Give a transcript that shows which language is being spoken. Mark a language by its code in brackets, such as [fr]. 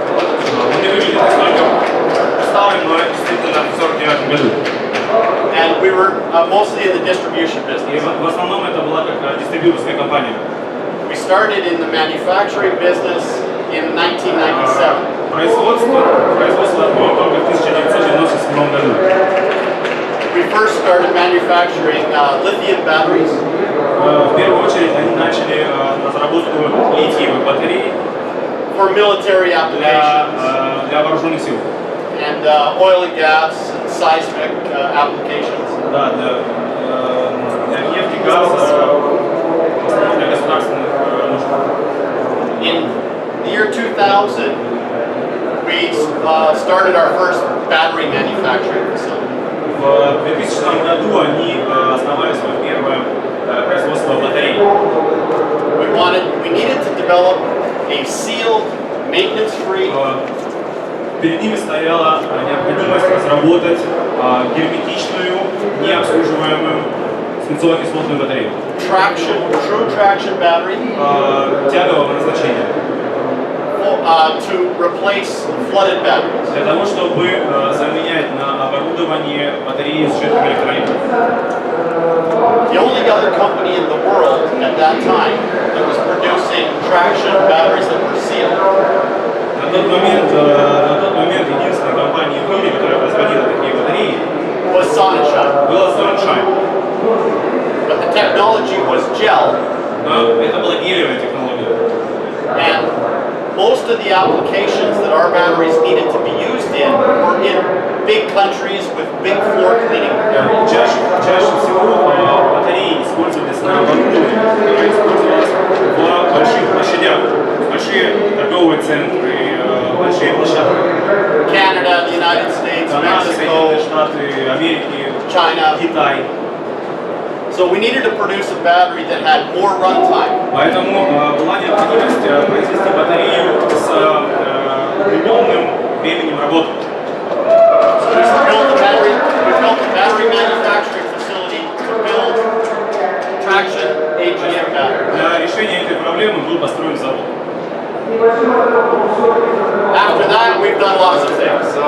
[ru] Он не выглядит настолько старым, но действительно в 49 году. [en] And we were mostly in the distribution [ru] И [en] business. [ru] в основном это была как дистрибьюторская компания. [en] We started in the manufacturing business in 1997. [ru] Производство открыло только в 1997 году. [en] We first started manufacturing lithium batteries [ru] В первую очередь они начали разработку литиевых батарей [en] for military applications [ru] для вооруженных сил. [en] and oil and gas and seismic applications. [ru] Да, для нефти, газа, в основном для государственных нужд. [en] In the year 2000, we started our first battery manufacturing facility. [ru] В 2000 году они основали свое первое производство батарей. [en] We needed to develop a sealed, maintenance-free [ru] Перед ними стояла необходимость разработать герметичную, необслуживаемую свинцово-кислотную батарею [en] true traction battery [ru] тягового назначения [en] to replace flooded batteries. [ru] для того, чтобы заменять на оборудование батареи с жидким электролитом. [en] The only other company in the world at that time that was producing traction batteries that were sealed [ru] На тот момент единственной компанией в мире, которая производила такие батареи, [en] was Sonnenschein. [ru] была Sonnenschein. [en] But the technology was gel, [ru] Но это была гелевая технология. [en] and most of the applications that our batteries needed to be used in were in big countries with big floor cleaning areas. [ru] Чаще всего батареи использовались на оборудовании, которое использовалось в больших площадях, большие торговые центры, большие площадки. [en] Canada, the United States, [ru] Канада, Соединенные [en] Mexico, [ru] Штаты, Америки, [en] China. [ru] Китай. [en] So we needed to produce a battery that had more runtime. [ru] Поэтому была необходимость произвести батарею с удлиненным временем работы. [en] So we built a battery manufacturing facility to build traction AGM batteries. [ru] Для решения этой проблемы был построен завод. [en] After that, we've done lots of things.